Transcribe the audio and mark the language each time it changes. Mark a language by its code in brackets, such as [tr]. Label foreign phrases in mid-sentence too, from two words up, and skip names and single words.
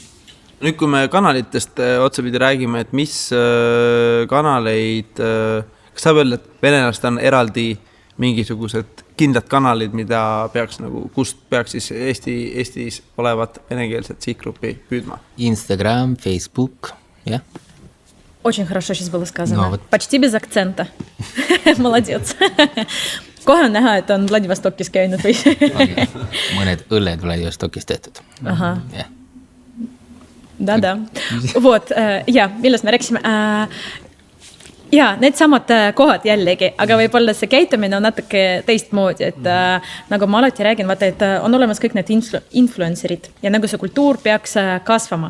[et] Nüüd, kui me kanalitest otsapidi räägime, et mis kanaleid, kas saab öelda, et venelased on eraldi mingisugused kindlad kanalid, mida peaks kust peaks siis Eestis olevat venekeelset sihtgruppi püüdma? Instagram, Facebook, jah. [ru] Очень хорошо сейчас было сказано. Почти без акцента. Молодец. [et] Kohe on näha, et on Vladivostokis käinud või? Mõned õlled Vladivostokis tehtud. Aha. Jah. Da. Vot, ja, millest me rääksime? Ja, need samad kohad jällegi, aga võib-olla see käitumine on natuke teistmoodi, et nagu ma alati räägin, vaata, et on olemas kõik need influencerid ja nagu see kultuur peaks kasvama.